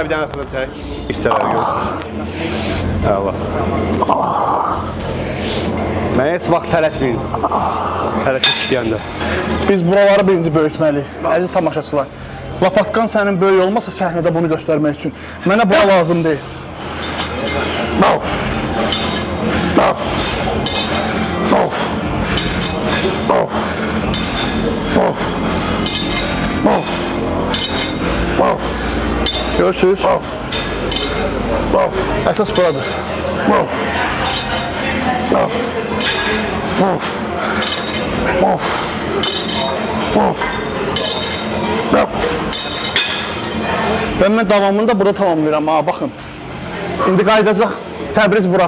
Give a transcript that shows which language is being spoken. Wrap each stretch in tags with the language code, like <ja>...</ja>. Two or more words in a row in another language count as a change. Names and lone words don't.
<az>kəbdən arxadan çək, hissələri görsün. Əla. Mən heç vaxt tələsməyin, hərəkət işləyəndə. Biz buraları birinci böyütməliyik, əziz tamaşaçılar. Lapatkan sənin böyük olmasa səhnədə bunu göstərmək üçün. Mənə bura lazım deyil. Bav. Bav. Bav. Bav. Bav. Bav. Bav. Görürsünüz? Bav. Bav. Əsas buradır. Bav. Bav. Bav. Bav. Bav. Bav. Və mən davamını da burada tamamlayıram, ha, baxın. İndi qayıdacaq Təbriz bura.</az>